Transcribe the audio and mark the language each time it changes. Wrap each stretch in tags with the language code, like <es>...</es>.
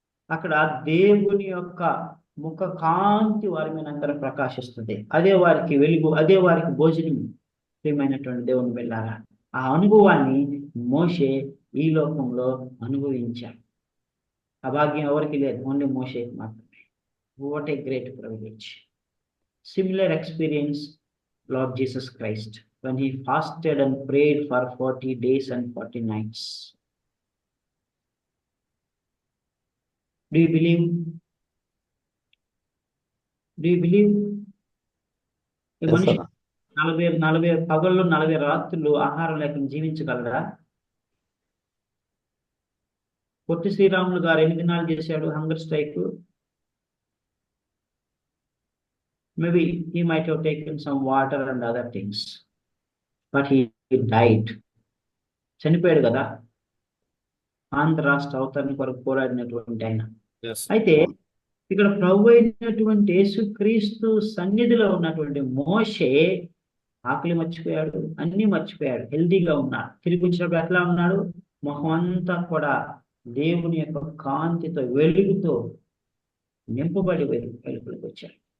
<te>అక్కడ దేవుని యొక్క ముఖ కాంతి వారి మీద అందరూ ప్రకాశిస్తుంది. అదే వారికి వెలుగు, అదే వారికి భోజనం. ప్రియమైనటువంటి దేవుని వెళ్ళారా, ఆ అనుభవాన్ని మోషే ఈ లోకంలో అనుభవించాడు. ఆ భాగ్యం ఎవరికి లేదు, ఓన్లీ మోషేకి మాత్రమే.</te> <en>What a great privilege. Similar experience Lord Jesus Christ when he fasted and prayed for 40 days and 40 nights. Do you believe?</en> <te>ఈ మనిషి 40 పగళ్ళు 40 రాత్రులు ఆహారం లేకుండా జీవించగలరా? పొట్టి శ్రీరాములు గారు 8 దినాలు చేశాడు hunger strike.</te> <en>Maybe he might have taken some water and other things, but he died.</en> <te>చనిపోయాడు కదా, ఆంధ్ర రాష్ట్ర అవతరణ కొరకు పోరాడినటువంటి ఆయన. అయితే ఇక్కడ ప్రభు అయినటువంటి యేసుక్రీస్తు సన్నిధిలో ఉన్నటువంటి మోషే ఆకలి మర్చిపోయాడు, అన్ని మర్చిపోయాడు, హెల్దీగా ఉన్నాడు. తిరిగి వచ్చినప్పుడు ఎట్లా ఉన్నాడు? మొహం అంతా కూడా దేవుని యొక్క కాంతితో, వెలుగుతో నింపబడి వెలుగులోకి వచ్చాడు.</te>